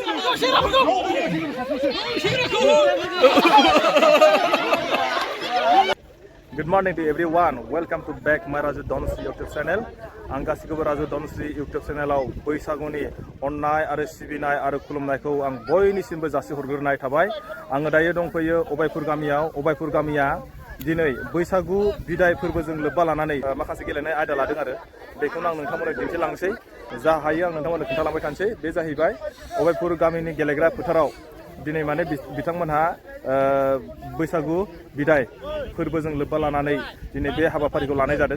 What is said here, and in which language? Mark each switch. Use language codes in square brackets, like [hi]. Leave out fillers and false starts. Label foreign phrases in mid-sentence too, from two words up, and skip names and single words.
[en] Good morning to everyone. Welcome to back my Raju Donusri YouTube channel. [brx] Ang गासिखौबो Raju Donusri YouTube channel-आव बैसागुनि अननाय आरो सिबिनाय आरो खुलुमनायखौ आं बयनिसिमबो जासिहरग्रोनाय थाबाय। आङो दायो दंफैयो अबायपुर गामियाव। अबायपुर गामिया दिनै बैसागु बिदाय फोरबोजों लोब्बा लानानै माखासे गेलेनाय आयदा लादों आरो बेखौनो आं नोंथांमोननो दिन्थिलांसै। जा हायो आं नोंथांमोननो खोन्थालांबाय थानोसै। बे जाहैबाय अबायपुर गामिनि गेलेग्रा फोथाराव दिनै माने बिथांमोनहा बैसागु बिदाय फोरबोजों लोब्बा लानानै दिनै बे हाबाफारिखौ लानाय जादों।